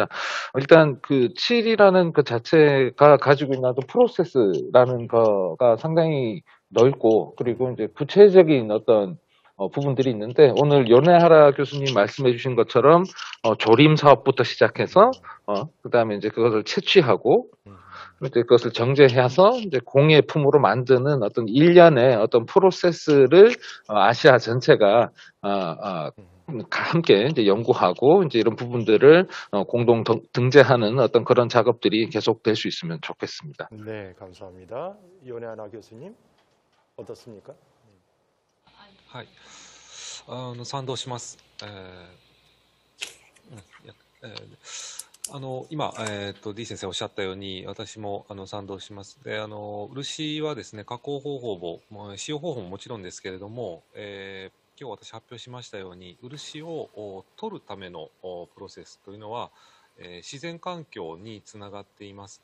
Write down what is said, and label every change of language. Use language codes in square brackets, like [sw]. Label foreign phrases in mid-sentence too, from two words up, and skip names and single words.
[ko] 일단 그 7이라는 그 자체가 가지고 있는 어떤 프로세스라는 거가 상당히 넓고 그리고 이제 구체적인 어떤 부분들이 있는데 오늘 연애하라 교수님 말씀해 주신 것처럼 조림 사업부터 시작해서 그다음에 이제 그것을 채취하고 이제 그것을 정제해서 이제 공예품으로 만드는 어떤 일련의 어떤 프로세스를 아시아 전체가 함께 이제 연구하고 이제 이런 부분들을 공동 등재하는 어떤 그런 작업들이 계속될 수 있으면 좋겠습니다. 네, 감사합니다. 연애하나 교수님 어떻습니까? [ja] はい、賛同します。今、D 先生おっしゃったように、私も賛同します。で、漆はですね、加工方法も、使用方法ももちろんですけれども、今日私発表しましたように、漆を取るためのプロセスというのは、自然環境につながっています。